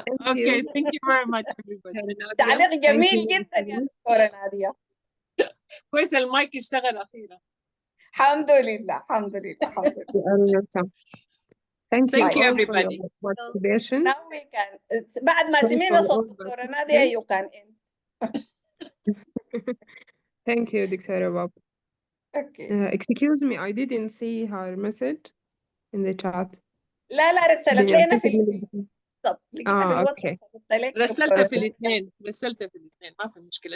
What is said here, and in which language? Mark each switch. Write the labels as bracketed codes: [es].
[en] Okay, thank you very much everybody. [ar] تعليق جميل جدا يا دكتورة نادية. كويس المايك اشتغل أخيرا. الحمد لله الحمد لله. [en] Thank you everybody. Now we can. [ar] بعد ما سمعنا صوت دكتورة نادية [en] you can end. Thank you, Dr. Bob. Okay. Excuse me, I didn't see her message in the chat. [ar] لا رسلت لنا في اوكي. رسلتها في الاثنين ما في مشكلة.